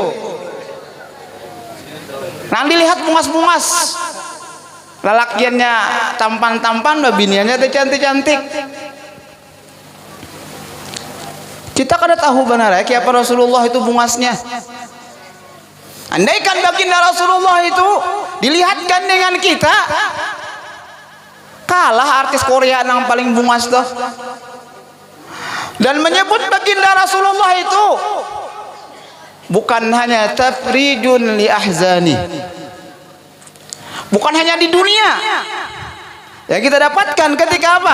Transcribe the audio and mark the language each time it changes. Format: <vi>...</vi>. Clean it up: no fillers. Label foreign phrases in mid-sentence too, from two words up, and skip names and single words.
<bjn>Nang dilihat bungas-bungas. Lalakiannya tampan-tampan, babiniannya cantik-cantik. Kita kada tahu benar ya kiapa Rasulullah itu bungasnya. Andaikan baginda Rasulullah itu dilihatkan dengan kita, kalah artis Korea yang paling bungas tuh. Dan menyebut baginda Rasulullah itu bukan hanya</bjn> <ar>تفريج لأحزاني,</ar> <bjn>bukan hanya di dunia yang kita dapatkan ketika apa?</bjn>